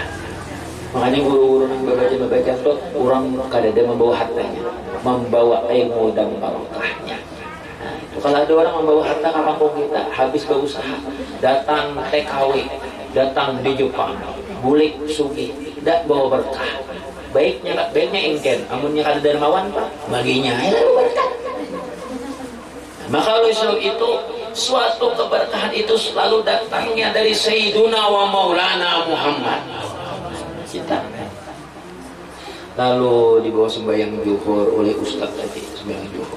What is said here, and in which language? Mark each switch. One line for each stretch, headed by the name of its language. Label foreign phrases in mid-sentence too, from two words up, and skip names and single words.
Indonesian: Makanya guru-guru yang baca itu orang kadang membawa hartanya, membawa ilmu dan barokahnya. Nah, kalau ada orang membawa harta ke kampung kita, habis berusaha, datang TKW, datang di Jepang,
Banjar: bulik sugi,
Indonesian: tidak bawa berkah.
Banjar: Baiknya engken, amunnya kada dermawan pak,
Indonesian: baginya berkah. Maka oleh sebab itu suatu keberkahan itu selalu datangnya dari
Arabic: سيدنا ومولانا محمد.
Indonesian: Kita. Lalu dibawa sembahyang zuhur oleh Ustaz tadi, sembahyang zuhur.